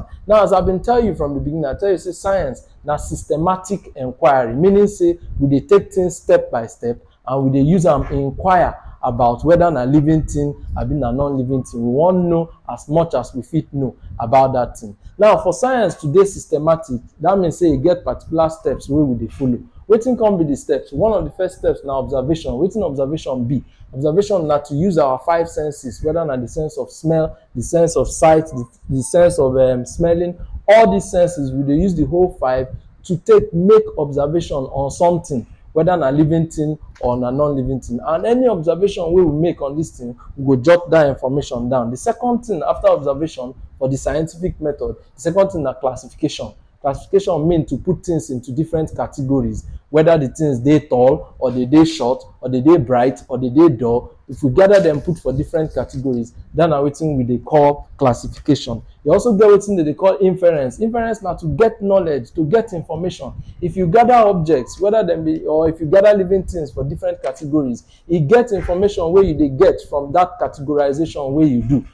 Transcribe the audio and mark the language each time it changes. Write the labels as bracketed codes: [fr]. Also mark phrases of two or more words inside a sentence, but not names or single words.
[pcm] Now, as I been tell you from the beginning, I tell you say science na systematic inquiry, meaning say we dey take things step by step and we dey use am inquire about whether na living thing abi na non-living thing. We wan know as much as we fit know about that thing. Now, for science to dey systematic, that means say e get particular steps wey we dey follow. Wetin come be the steps? One of the first steps na observation. Wetin observation be? Observation na to use our five senses, whether na the sense of smell, the sense of sight, the sense of smelling. All these senses, we dey use the whole five to take make observation on something, whether na living thing or na non-living thing. And any observation wey we make on this thing, we go jot that information down. The second thing after observation for the scientific method, the second thing na classification. Classification mean to put things into different categories, whether the things dey tall or they dey short or they dey bright or they dey dull. If we gather them put for different categories, that na wetin we dey call classification. You also get wetin dey call inference. Inference na to get knowledge, to get information. If you gather objects, whether them be, or if you gather living things for different categories, e get information wey you dey get from that categorization wey you do.